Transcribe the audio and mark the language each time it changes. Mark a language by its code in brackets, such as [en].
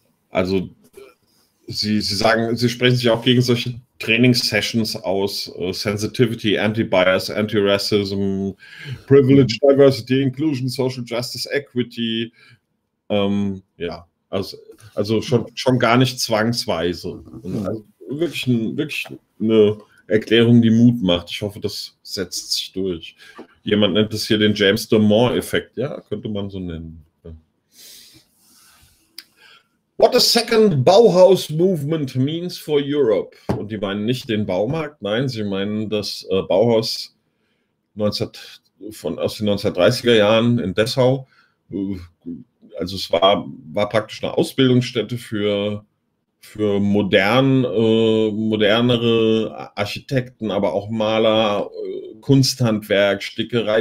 [de] Also sie sprechen sich auch gegen solche Trainingssessions aus, Sensitivity, Anti-Bias, Anti-Racism, Privilege, Diversity, Inclusion, Social Justice, Equity, also schon gar nicht zwangsweise. Also wirklich eine Erklärung, die Mut macht. Ich hoffe, das setzt sich durch. Jemand nennt es hier den James Damore-Effekt, ja, könnte man so nennen. [en] What a second Bauhaus movement means for Europe. [de] Und die meinen nicht den Baumarkt, nein, sie meinen das Bauhaus aus den 1930er Jahren in Dessau. Also es war praktisch eine Ausbildungsstätte für modernere Architekten, aber auch Maler, Kunsthandwerk, Stickerei.